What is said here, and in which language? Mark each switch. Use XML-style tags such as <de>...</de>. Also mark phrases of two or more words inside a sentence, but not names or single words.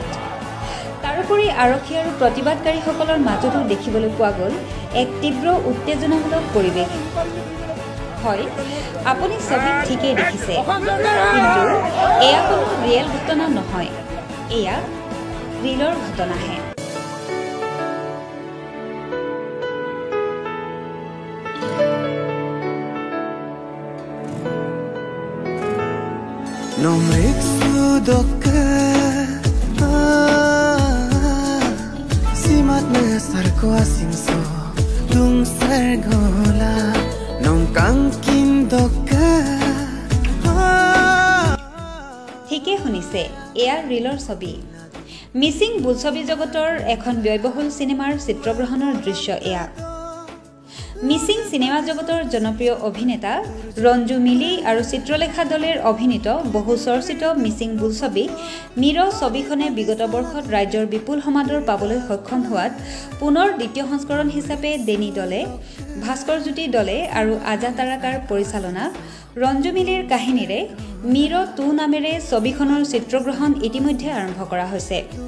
<as>তাৰোপৰি আৰক্ষী আৰু প্ৰতিবাদকাৰীসকলৰ মাজতো দেখিবলৈ পোৱা গ'ল এক তীব্ৰ উত্তেজনামূলক পৰিৱেশ। হয়, আপুনি ছবিত ঠিকেই দেখিছে, কিন্তু এয়া কোনো ৰিয়েল ঘটনা নহয়, এয়া ৰিলৰ ঘটনাহে।</as> <mrg>Nomrik sudoka simat mesar ko asingso dung sargola nongkang kindoka</mrg> <as>ঠিকে শুনিছে, এয়া ৰিলৰ ছবি। মিচিং বোলছবি জগতৰ এখন ব্যয়বহুল চিনেমাৰ চিত্ৰগ্ৰহণৰ দৃশ্য এয়া। মিচিং চিনেমা জগতৰ জনপ্ৰিয় অভিনেতা ৰঞ্জু মিলি আৰু চিত্ৰলেখা দলেৰ অভিনীত বহু চৰ্চিত মিচিং বোলছবি মিৰ ছবিখনে বিগত বৰ্ষত ৰাজ্যৰ বিপুল সমাদৰ পাবলৈ সক্ষম হোৱাত পুনৰ দ্বিতীয় সংস্কৰণ হিচাপে ডেনি দলে, ভাস্কৰ জ্যোতি দলে আৰু আজা তাৰাকাৰ পৰিচালনা ৰঞ্জু মিলিৰ কাহিনীৰে মিৰ 2 নামেৰে ছবিখনৰ চিত্ৰগ্ৰহণ ইতিমধ্যে আৰম্ভ কৰা হৈছে।</as>